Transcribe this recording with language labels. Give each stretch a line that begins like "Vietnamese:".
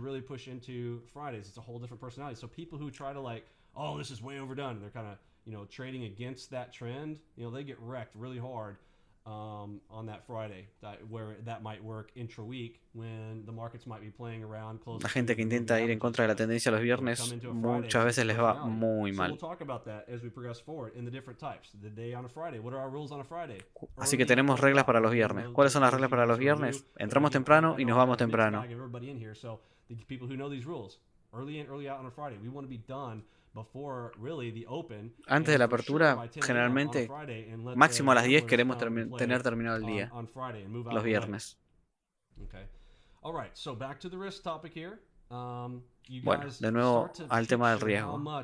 Spanish: semana?
English: really push into Fridays. It's a whole different personality. So people who try to like, oh, this is way overdone, they're kind of, trading against that trend, they get wrecked really hard on that Friday, where that might work intra-week when the markets might be playing around close.
Spanish: La gente que intenta ir en contra de la tendencia los viernes muchas veces les va muy
English: So
Spanish: mal.
English: we'll talk about that as we progress forward in the different types. The day on a Friday. What are our rules on a Friday?
Spanish: Así que tenemos reglas para los viernes. ¿Cuáles son las reglas para los viernes? Entramos temprano y nos vamos temprano.
English: Everybody in here, so the people who know these rules, early in, early out on a Friday. We want to be done before really the open.
Spanish: Antes de la apertura, generalmente, máximo a las 10 queremos tener terminado el día, los viernes.
English: Okay. All right, so back to the risk topic here.
Spanish: Bueno, de nuevo al tema del riesgo.